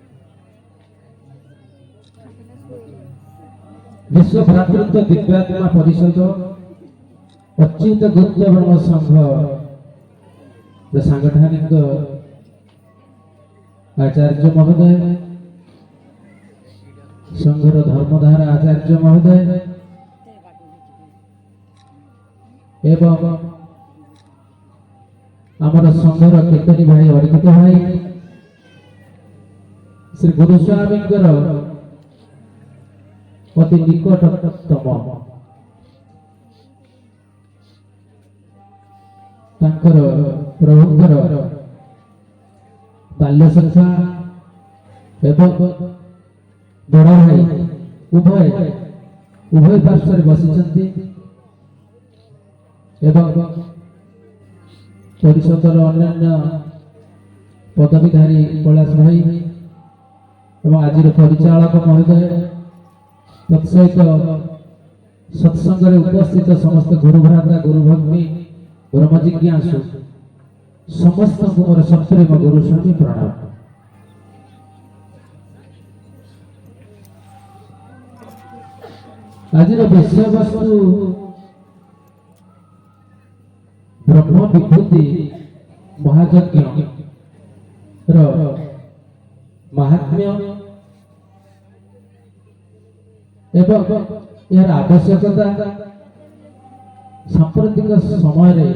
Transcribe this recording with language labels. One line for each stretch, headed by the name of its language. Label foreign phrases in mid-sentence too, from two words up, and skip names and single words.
Odia: ବିଶ୍ୱ ଭ୍ରାତୃତ୍ୱ ଦିବ୍ୟାତ୍ମା ପରିଷଦ ଅଚ୍ୟୁତ ଗୁପ୍ତ ବ୍ରହ୍ମ ସଂଘ ସାଂଗଠନିକ ଆଚାର୍ଯ୍ୟ ମହୋଦୟ ସଂଘର ଧର୍ମଧାରା ଆଚାର୍ଯ୍ୟ ମହୋଦୟ ଏବଂ ଆମର ସଂଘର କୀର୍ତ୍ତନୀ ଭାଇ ଅର୍ପିତ ଭାଇ ଶ୍ରୀ ଗୁରୁସ୍ୱାମୀ ଅତି ନିକଟତମ ପ୍ରଭୁଙ୍କର ବାଲ୍ୟ ସଖା ଏବଂ ବଡ଼ ଭାଇ ଉଭୟ ଉଭୟ ପାର୍ଶ୍ୱ ବସି ଏବଂ ପରିଷଦର ଅନ୍ୟ ପଦବୀଧାରୀ କୈଳାସ ଭାଇ ଏବଂ ଆଜି ପରିଚାଳକ ମହୋଦୟ ତତ୍ସହିତ ସତ୍ସଙ୍ଗ ଉପସ୍ଥିତ ସମସ୍ତ ଗୁରୁଭ୍ରାତା ଗୁରୁଭଗ୍ନୀ ବ୍ରହ୍ମଜିଜ୍ଞାସୁ ସମସ୍ତ ମୋର ସପ୍ରେମ ଗୁରୁସ୍ୱାମୀ ପ୍ରଣାମ। ଆଜି ବିଷୟ ବସ୍ତୁ ବ୍ରହ୍ମ ବିଭୂତି ମହାଯଜ୍ଞ ମାହାତ୍ମ୍ୟ ଏବଂ ଯାର ଆବଶ୍ୟକତା ସାମ୍ପ୍ରତିକ ସମୟ